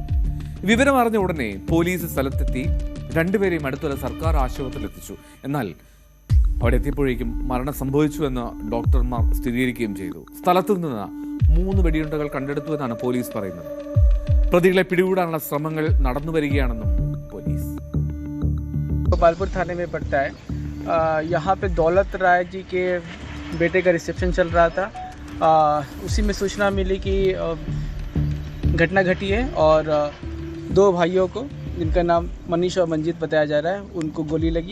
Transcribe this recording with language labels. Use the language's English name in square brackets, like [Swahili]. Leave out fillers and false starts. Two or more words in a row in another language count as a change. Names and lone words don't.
[Malayalam] വിവരം അറിഞ്ഞ ഉടനെ പോലീസ് സ്ഥലത്തെത്തി രണ്ടുപേരെയും അടുത്തുള്ള സർക്കാർ ആശുപത്രിയിൽ എത്തിച്ചു. എന്നാൽ അവിടെ എത്തിയപ്പോഴേക്കും മരണം സംഭവിച്ചു എന്ന് ഡോക്ടർമാർ സ്ഥിരീകരിക്കുകയും ചെയ്തു. സ്ഥലത്തു നിന്ന് 3 വെടിയുണ്ടകൾ കണ്ടെടുത്തു എന്നാണ് പോലീസ് പറയുന്നത്. പ്രതികളെ പിടികൂടാനുള്ള ശ്രമങ്ങൾ നടന്നു വരികയാണെന്നും പോലീസ്. [Hindi] गोपालपुर थाने में पड़ता है. यहाँ पे दौलत राय जी के बेटे का रिसेप्शन चल रहा था. उसी में सूचना मिली कि घटना घटी है और 2 भाइयों को, जिनका नाम मनीष और मंजीत बताया जा रहा है, उनको गोली लगी.